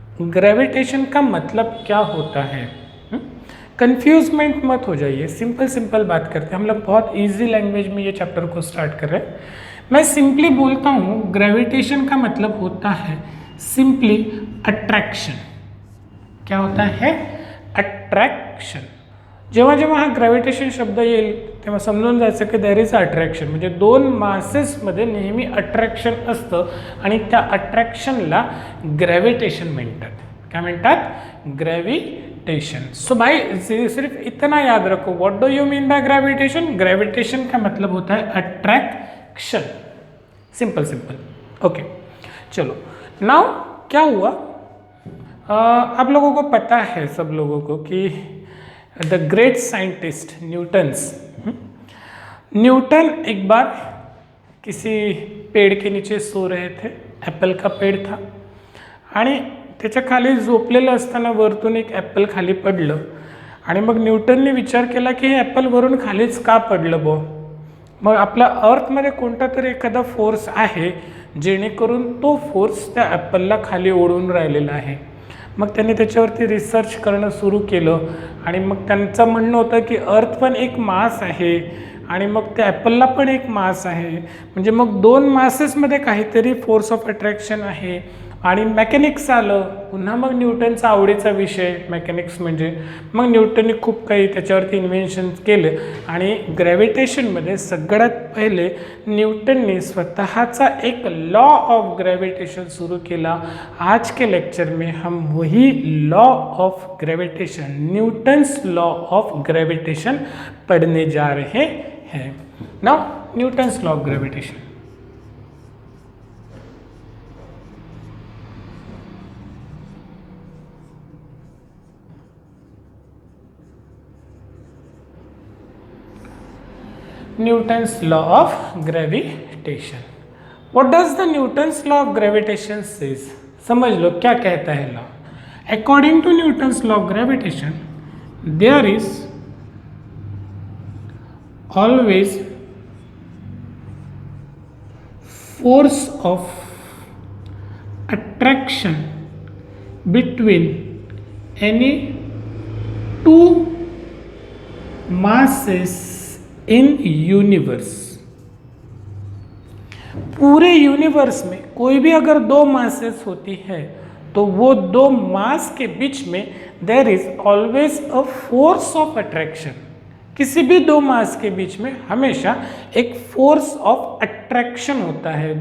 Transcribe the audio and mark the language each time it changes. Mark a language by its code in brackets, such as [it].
[hi] Gravitation का मतलब क्या होता है? कंफ्यूजमेंट मत हो जाइए, सिंपल बात करते हैं. हम लोग बहुत इजी लैंग्वेज में ये चैप्टर को स्टार्ट कर रहे हैं. मैं सिंपली बोलता हूँ, ग्रेविटेशन का मतलब होता है सिंपली अट्रैक्शन. क्या होता है? अट्रॅक्शन. [mr] जेव्हा जेव्हा हा ग्रॅव्हिटेशन शब्द येईल तेव्हा समजून जायचं की [en] there is attraction, [mr] म्हणजे 2 मासेसमध्ये नेहमी अट्रॅक्शन असतं आणि त्या अट्रॅक्शनला ग्रॅव्हिटेशन म्हणतात. क्या म्हणतात? ग्रैविटेशन. [hi] सो भाई सिर्फ इतना याद रखो, [en] What do you mean by gravitation? [hi] Gravitation का मतलब होता है अट्रैक्शन. सिंपल. ओके, चलो. नाउ क्या हुआ, आप लोगों को पता है, सब लोगों को, कि द ग्रेट साइंटिस्ट न्यूटन एक बार किसी पेड़ के नीचे सो रहे थे. ॲपल का पेड़ था [mr] आणि त्याच्या खाली झोपलेलं असताना वरतून एक ॲपल खाली पडलं आणि मग न्यूटनने विचार केला की हे ॲपल वरून खालीच का पडलं बो. मग आपल्या अर्थमध्ये कोणता तरी एखादा फोर्स आहे जेणेकरून तो फोर्स त्या ॲपलला खाली ओढून राहिलेला आहे. मग त्यांनी त्याच्यावरती रिसर्च करणं सुरू केलं आणि मग त्यांचं म्हणणं होतं की अर्थ पण एक मास आहे आणि मग त्या ॲपलला पण एक मास आहे, म्हणजे मग 2 मासेसमध्ये काहीतरी फोर्स ऑफ अट्रॅक्शन आहे. आणि मेकॅनिक्स आलं पुन्हा, मग न्यूटनचा आवडीचा विषय मेकॅनिक्स म्हणजे. मग न्यूटनने खूप काही त्याच्यावरती इन्व्हेन्शन केले आणि ग्रॅव्हिटेशनमध्ये सगळ्यात पहिले न्यूटनने स्वतःचा एक लॉ ऑफ ग्रॅव्हिटेशन सुरू केला. [hi] आज के लेक्चर में हम वही law of gravitation, Newton's law of gravitation पढ़ने जा रहे हैं. Now Newton's law of gravitation. [en] Newton's law of gravitation. What does the Newton's law of gravitation says? [hi] समझ लो क्या कहता है law. [en] According to Newton's law of gravitation, there is always force of attraction between any 2 masses in universe. [hi] पूरे universe में कोई भी अगर 2 masses होती है तो वो 2 मास के बीच में [en] There is always a force of attraction. [hi] किसी भी 2 मास के बीच में हमेशा एक फोर्स ऑफ अट्रैक्शन होता है.